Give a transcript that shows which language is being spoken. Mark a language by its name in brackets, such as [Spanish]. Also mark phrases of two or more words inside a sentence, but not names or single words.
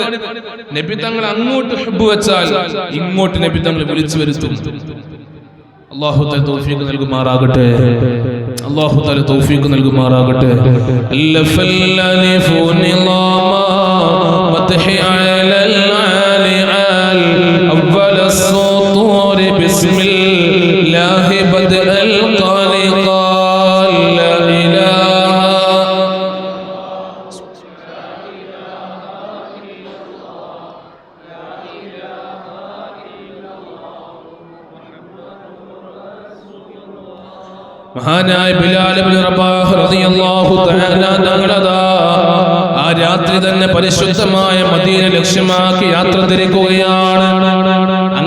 [Malayalam] നബി തങ്ങൾ അങ്ങോട്ട് ഹുബ്ബ് വെച്ചാൽ ഇങ്ങോട്ട് നബി തങ്ങൾ വിളിച്ചു വരുത്തും. [Arabic] الله تعالى [Malayalam] തൗഫീഖ് നൽകുമാറാകട്ടെ. അല്ലാഹു തആല തൗഫീഖ് നൽകുമാറാകട്ടെ. [Arabic] ألف الألف نظام مدح على الآل آل أول السطور بسم الله بدء الخالق لا اله [Malayalam] മഹാനായ ബിലാൽ ഇബ്നു റബാഹ് [Arabic] رضي الله تعالى [Malayalam] തങ്ങളതാ ആ രാത്രി തന്നെ പരിശുദ്ധമായ മദീന ലക്ഷ്യമാക്കി യാത്ര തിരിക്കുകയാണ്.